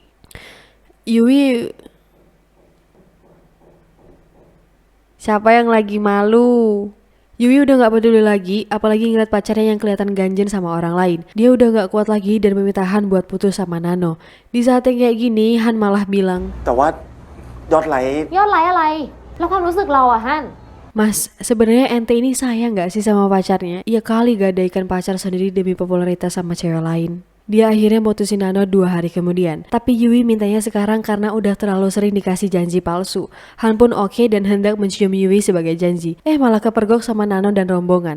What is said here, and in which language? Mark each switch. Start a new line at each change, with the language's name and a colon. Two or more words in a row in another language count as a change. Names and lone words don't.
Indonesian: Yui... Siapa yang lagi malu? Yui udah gak peduli lagi, apalagi ngeliat pacarnya yang kelihatan ganjen sama orang lain. Dia udah gak kuat lagi dan meminta Han buat putus sama Nano. Di saat yang kayak gini, Han malah bilang,
Thai: แต่ว่ายอดไลค์ ยอดไลค์อะไร แล้วความรู้สึกเราอะฮั่น
Indonesian: Mas, sebenarnya ente ini sayang gak sih sama pacarnya? Iya kali gadaikan pacar sendiri demi popularitas sama cewek lain. Dia akhirnya mutusin Nano 2 hari kemudian. Tapi Yui mintanya sekarang karena udah terlalu sering dikasih janji palsu. Han pun oke dan hendak mencium Yui sebagai janji. Malah kepergok sama Nano dan rombongan.